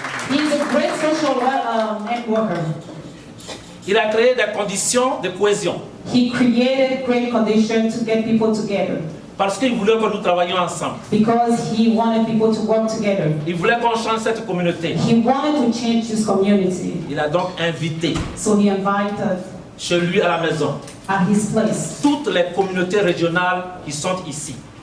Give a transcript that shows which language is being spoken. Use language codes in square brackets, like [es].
[en] He's a great social networker. [fr] Il a créé des conditions de cohésion. [en] He created great conditions to get people together [fr] Parce qu'il voulait que nous travaillions ensemble. [en] because he wanted people to work together. [fr] Il voulait qu'on change cette communauté. [en] He wanted to change his community, [fr] Il a donc invité [en] so he invited [fr] chez lui à la maison [en] at his place [fr] toutes les communautés régionales qui sont ici.